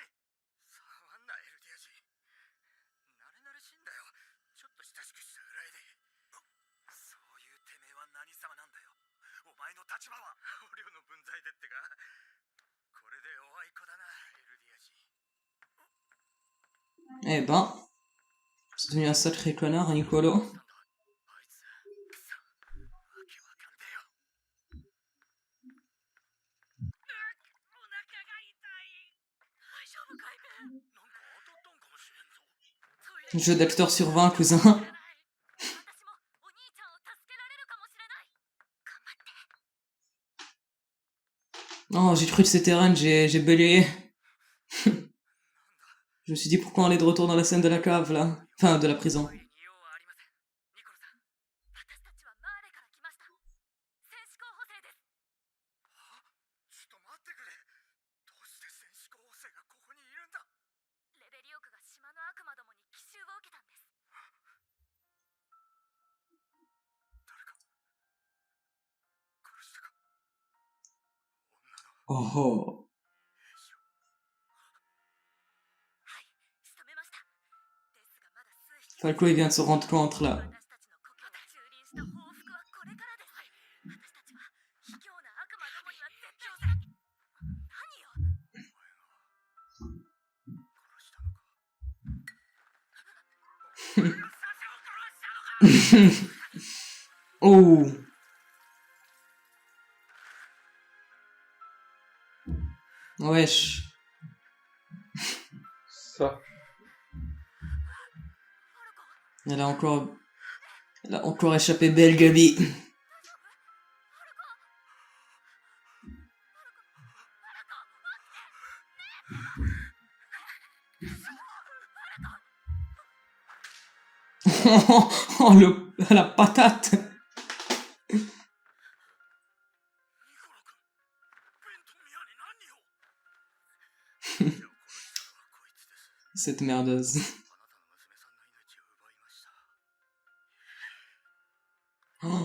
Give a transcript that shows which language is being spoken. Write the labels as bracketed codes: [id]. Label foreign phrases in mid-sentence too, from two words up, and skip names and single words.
[ja] 触んなエルディア人。慣れ慣れしいんだよ。ちょっと親しくしたぐらいで。そういうてめえは何様なんだよ。お前の立場は。捕虜の分際でってか。これでおあいこだなエルディア人。 [fr] Eh ben, c'est devenu un sacré connard, Nicolo. [ja] あいつくそ。わけわかんねえよ。お腹が痛い。大丈夫かいべ。なんか当たったんかもしれんぞ。 [fr] Jeu d'acteur sur 20, cousin. [ja] 私もお兄ちゃんを助けられるかもしれない。頑張って。 [fr] Oh, j'ai cru que c'était Eren, j'ai balayé. Je me suis dit pourquoi on est de retour dans la scène de la cave, là. Enfin, de la prison. [ja] 言いようはありません。ニコロさん、私たちはマーレから来ました。戦士候補生です。は？ちょっと待ってくれ。どうして戦士候補生がここにいるんだ。レベリオクが島の悪魔どもに奇襲を受けたんです。誰か殺したか。女の Oh, oh. 兵士を。はい、仕留めました。ですがまだ数匹。 [fr] Falco, il vient de se rendre compte, là. [ja] 私たちの故郷で蹂躙した報復はこれからです。はい、私たちは卑怯な悪魔どもには絶対に。何よ。お前が殺したのか。俺がサシャを殺したのか。 [fr] Oh. Wesh. Ça. Elle a encore échappé belle, Gabi. Oh, la patate. [ja] ニコロ君、ベント宮に何を。じゃあ殺したのはこいつです。 [fr] Cette merdeuse. [ja] あなたの娘さんの命を奪いました。 Oh.